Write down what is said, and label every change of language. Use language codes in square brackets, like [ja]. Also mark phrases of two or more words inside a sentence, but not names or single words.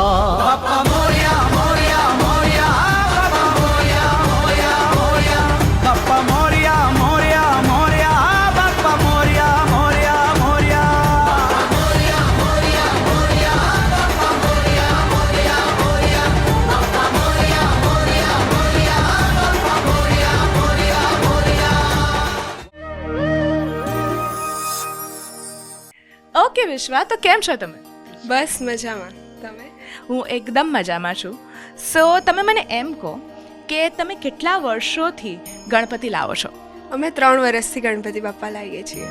[mr] बाप्पा मोरया मोरया मोरया बाप्पा मोरया मोरया मोरया बाप्पा मोरया मोरया मोरया बाप्पा मोरया मोरया मोरया मोरया मोरया मोरया बाप्पा मोरया मोरया मोरया बाप्पा मोरया मोरया मोरया बाप्पा मोरया मोरया मोरया. [gu] ઓકે વિશ્વા, તો કેમ છો તમે? બસ મજામાં. તમે? હું એકદમ મજામાં છું. સો તમે મને એમ કહો કે તમે કેટલા વર્ષોથી ગણપતિ લાવો છો? અમે 3 વર્ષથી ગણપતિ બાપ્પા લાવીએ છીએ.